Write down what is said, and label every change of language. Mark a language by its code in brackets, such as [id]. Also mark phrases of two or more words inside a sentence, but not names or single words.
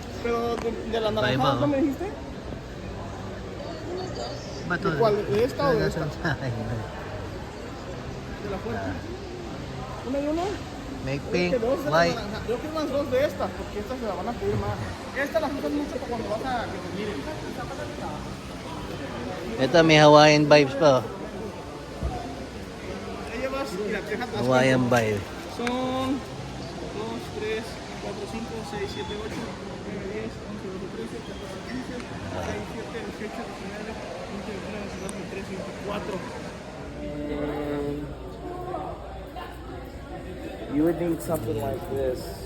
[es] Pero de la Iba, naranja, oh. ¿no me dijiste? Bato. ¿Cuál? ¿De esta o de esta? [tl] Nasa tayo. [es] De la fuerte. Una y una. [tl] May [es] Creo pink, que dos de la white. naranja. Yo quiero unas dos de estas, porque estas se la van a pedir más. Estas las usas mucho para cuando vas a que te miren. [tl] Ito may [en] Hawaiian vibes [tl] pa oh. [es] Ahí llevas, mira, te dejas [en] Hawaiian vibe. [es] Son 2, 3, 4, 5, 6, 7, 8, 9, 10, 11, 12, 13, 14, 15, 16, 17, 18, 19, 20, 21, 22, 23, 24. [en] You would need something like this.